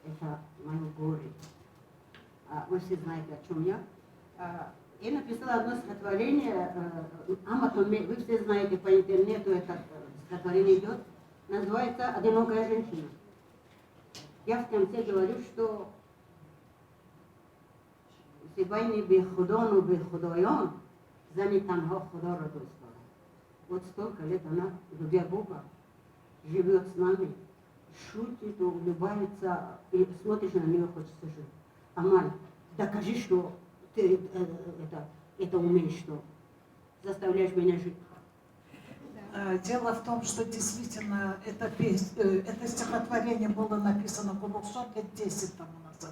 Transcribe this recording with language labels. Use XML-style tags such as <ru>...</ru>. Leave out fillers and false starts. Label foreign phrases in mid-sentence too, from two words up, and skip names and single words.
<ru>это мое горе. Вы все знаете, о чем я. Я написала одно стихотворение, вы все знаете, по интернету это стихотворение идет, называется «Одинокая женщина». Я в конце говорю, что</ru> <tg>«Сибайни би худону би худоян, зани танха худа ра дост дорад».</tg> <ru>Вот столько лет она, любя Бога, живет с нами, шутит, улыбается, и смотришь на нее, хочется жить. Амаль, докажи, что ты это умеешь, что заставляешь меня жить. Дело в том, что действительно это стихотворение было написано Гулухсон лет 10 тому назад.</ru>